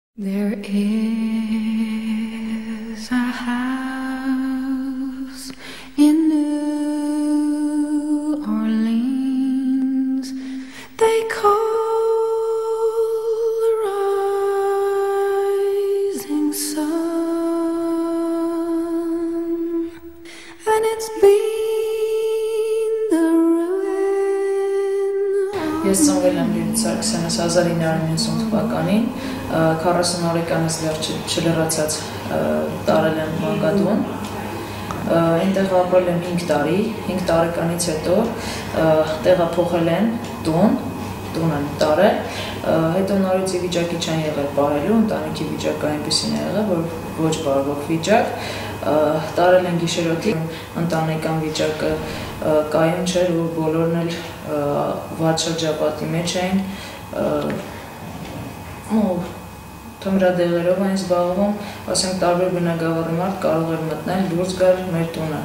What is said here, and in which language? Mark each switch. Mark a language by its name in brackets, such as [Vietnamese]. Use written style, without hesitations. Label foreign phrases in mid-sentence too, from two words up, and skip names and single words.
[English] There is a house in New Orleans they call the rising sun, and it's been the ruin. [Armenian] Ես ծնվել եմ Լիլիթ Սարգսյանը 1990 թվականին, 40 օրեկանից դեռ չլրացած տարել եմ Մանկատուն, այնտեղ ապրել եմ 5 տարի, 5 տարեկանից հետո տեղափոխել են տուն են տարել, հետո նորից վիճակի չեն եղել պահելու, ընտանիքի վիճակը այնպիսին է եղել, որ ոչ բարվոք վիճակ, տարել են գիշերօթի, ընտանեկան վիճակը կայուն չէր, որ բոլորն էլ վատ շրջապատի մեջ էին, թմրադեղերով էին զբաղվում, ասենք տարբեր բնակավարի մարդ կարող էր մտնել դուրս գալ մեր տունը։